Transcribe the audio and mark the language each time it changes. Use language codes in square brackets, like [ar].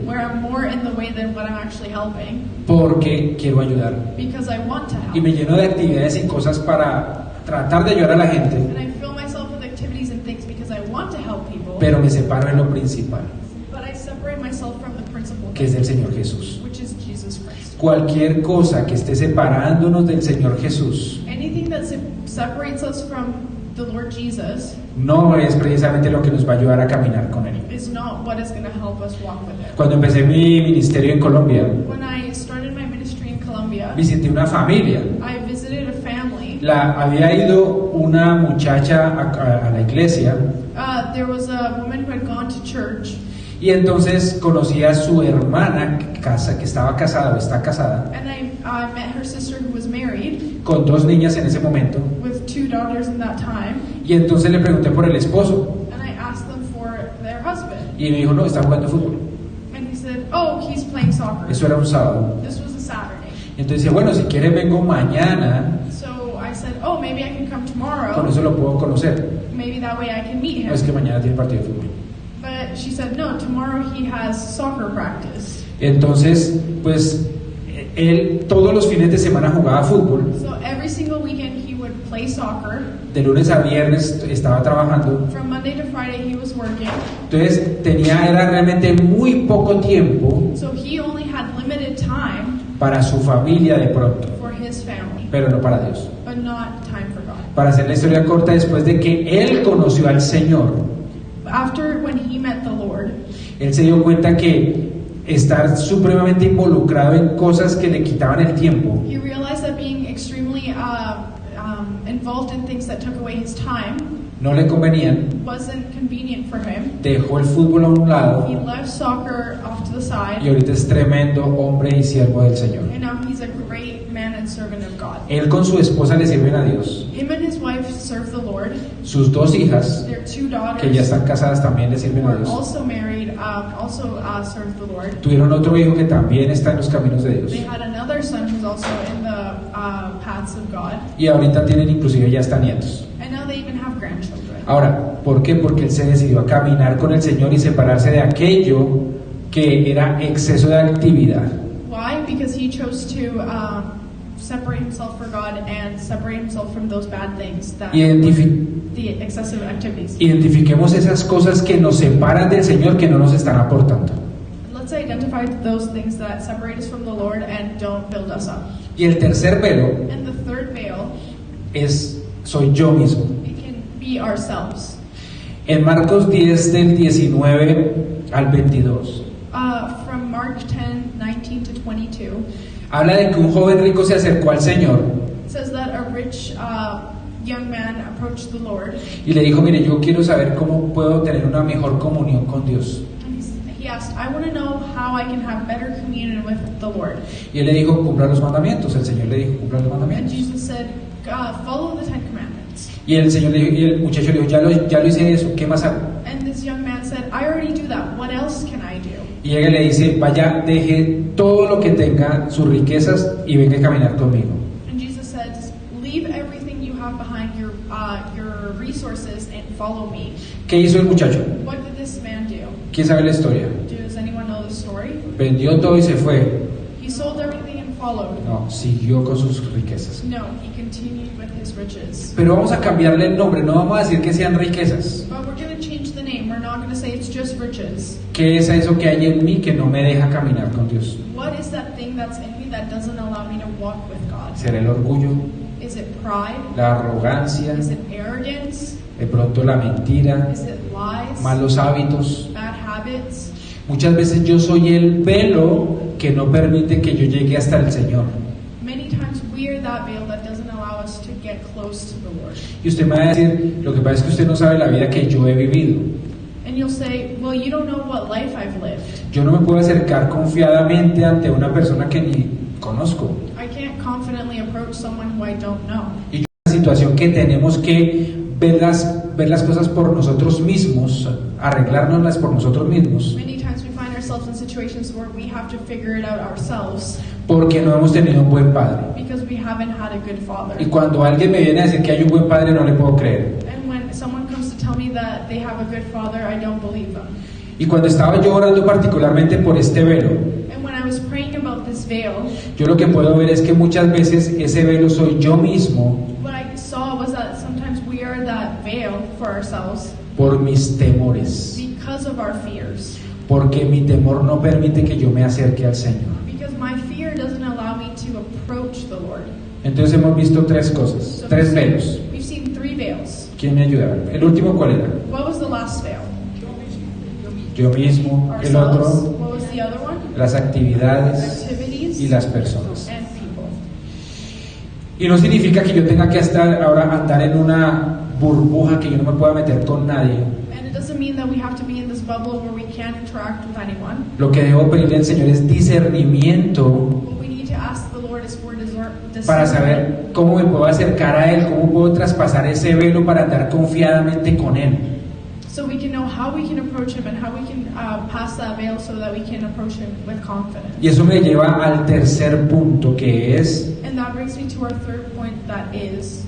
[en] where I'm more in the way than what I'm actually helping, [es] porque quiero ayudar. [en] because I want to [es] Y me [en] help. [es] lleno de actividades y cosas para tratar de ayudar a la gente, [en] And I fill myself with activities and things because I want to help people, [es] pero me separo en lo principal, [en] but I separate myself from the principal, [es] que es del Señor Jesús. [en] which is Jesus Christ. [es] Cualquier cosa que esté separándonos del Señor Jesús [en] Anything that separates us from the Lord Jesus [es] no es precisamente lo que nos va a ayudar a caminar con Él. [en] is not what is going to help us walk with Him. [es] Cuando empecé mi ministerio en Colombia, [en] When I started my ministry in Colombia, [es] visité una familia. [en] I visited a family. [es] Había ido una muchacha a la iglesia [en] There was a woman who had gone to church, [es] y entonces conocí a su hermana que estaba casada o está casada [en] and I met her sister who was married [es] con 2 niñas en ese momento, [en] with 2 daughters in that time, [es] y entonces le pregunté por el esposo [en] and I asked them for their husband, [es] y me dijo, no, está jugando fútbol. [en] and he said, "Oh, he's playing soccer." [es] Eso era un sábado. [en] This was a Saturday. [es] Y entonces decía, bueno, si quiere vengo mañana, [en] So I said, "Oh, maybe I can come [es] con [en] tomorrow. [es] eso lo puedo conocer. [en] Maybe that way I can meet [es] No, es que [en] him." [es] mañana tiene partido de fútbol. [en] But she said, "No, tomorrow he has soccer practice." [es] Entonces, pues, él todos los fines de semana jugaba fútbol, [en] So every single weekend he would play soccer. [es] de lunes a viernes estaba trabajando, [en] From Monday to Friday he was working. [es] entonces era realmente muy poco tiempo [en] So he only had limited time [es] para su familia de pronto, [en] for his family, [es] pero no para Dios. [en] but not time for God. [es] Para hacer la historia corta, después de que él conoció al Señor, [en] After when he met the Lord, [es] él se dio cuenta que estar supremamente involucrado en cosas que le quitaban el tiempo [en] he realized that being extremely involved in things that took away his time [es] no le convenían, [en] wasn't convenient for him. [es] dejó el fútbol a un lado [en] He left soccer off to the [es] y [en] side, [es] ahorita es tremendo hombre y siervo del Señor. [en] and now he's a great man and servant of God. [es] Él con su esposa le sirven a Dios. [en] Him and his wife serve the Lord. [es] Sus 2 hijas, [en] Their 2 daughters, [es] que ya están casadas, también le sirven [en] who [es] a [en] are [es] Dios. [en] also married, also serve the Lord. [es] Tuvieron otro hijo que también está en los caminos de Dios. [en] They had another son who's also in the paths of God, [es] Y ahorita tienen inclusive ya hasta nietos. [en] and now they even have grandchildren. [es] Ahora, ¿por qué? Porque él se decidió a caminar con el Señor y separarse de aquello que era exceso de actividad. [en] Why? Because he chose to separate himself for God and separate himself from those bad things, that the excessive activities. [es] Identifiquemos esas cosas que nos separan del Señor, que no nos están aportando. [en] Let's identify those things that separate us from the Lord and don't build us up. [es] Y el tercer velo [en] And the third veil, [es] soy yo mismo. [en] it can be ourselves. [es] En Marcos 10 del 19 al 22, [en] From Mark 10:19 to 22, [es] habla de que un joven rico se acercó al Señor [en] it says that a rich young man approached the Lord. [es] y le dijo, mire, yo quiero saber cómo puedo tener una mejor comunión con Dios. [en] And he asked, "I want to know how I can have better communion with the Lord." [es] Y él le dijo, cumpla los mandamientos. El Señor le dijo, cumpla los [en] And [es] mandamientos. [en] Jesus said, "Follow the 10 Commandments." [es] Y el Señor le dijo, y el muchacho le dijo, ya lo hice eso, ¿qué más hago? [en] And this young man said, "I already do that. What else can I do?" [es] Y ella le dice, vaya, deje todo lo que tenga, sus riquezas, y venga a caminar conmigo. [en] And Jesus said, "Leave everything you have behind, your resources, and follow me." [es] ¿Qué hizo el muchacho? [en] What did this man do? [es] ¿Quién sabe la historia? [en] Does anyone know the story? [es] Vendió todo y se fue. [en] He sold everything and followed. [es] No, siguió con sus riquezas. [en] No, he continued with his riches. [es] Pero vamos a cambiarle el nombre, no vamos a decir que sean riquezas. [en] But we're going to change the name. We're not going to say it's just riches. [es] ¿Qué es eso que hay en mí que no me deja caminar con Dios? [en] What is that thing that's in me that doesn't allow me to walk with God? [es] ¿Será el orgullo, [en] Is it pride? [es] la arrogancia, [en] Is it arrogance? [es] de pronto la mentira, [en] Is it lies? [es] malos hábitos. [en] Bad habits? [es] Muchas veces yo soy el velo que no permite que yo llegue hasta el Señor. [en] Many times we are that veil that doesn't allow us to get close to the Lord. [es] Y usted me va a decir, lo que pasa es que usted no sabe la vida que yo he vivido. [en] And you'll say, well, you don't know what life I've lived. [es] Yo no me puedo acercar confiadamente ante una persona que ni conozco. [en] I can't confidently approach someone who I don't know. [es] Y una situación que tenemos que ver las cosas por nosotros mismos, arreglárnoslas por nosotros mismos, [en] Many times we find ourselves in situations where we have to figure it out ourselves [es] porque no hemos tenido un buen padre. [en] because we haven't had a good father. [es] Y cuando alguien me viene a decir que hay un buen padre, no le puedo creer. [en] And when someone comes to tell me that they have a good father, I don't believe them. [es] Y cuando estaba yo orando particularmente por este velo, [en] And when I was praying about this veil, [es] yo lo que puedo ver es que muchas veces ese velo soy yo mismo [en] what I saw was that sometimes we are that veil for ourselves [es] por mis temores, [en] because of our fears. [es] porque mi temor no permite que yo me acerque al Señor. [en] Because my fear doesn't allow me to approach the Lord. [es] Entonces hemos visto tres cosas, [en] So [es] tres velos. [en] we've seen three veils. [es] ¿Quién me ayuda? ¿El último cuál era? [en] What was the last veil? [es] Yo mismo. El [en] Ourselves. [es] otro, [en] What was the other one? [es] las actividades [en] Activities [es] y las personas. [en] and people. [es] Y no significa que yo tenga que estar ahora andar en una burbuja que yo no me pueda meter con nadie. [en] And it doesn't mean that we have to be in this bubble where we can't interact with anyone. [es] Lo que debo pedirle al Señor es discernimiento [en] What we need to ask the Lord is for [es] para [en] discernment [es] saber cómo me puedo acercar a Él, cómo puedo traspasar ese velo para andar confiadamente con Él. [en] so we can know how we can approach Him and how we can pass that veil so that we can approach Him with confidence. [es] Y eso me lleva al tercer punto, que es [en] And that brings me to our third point, that is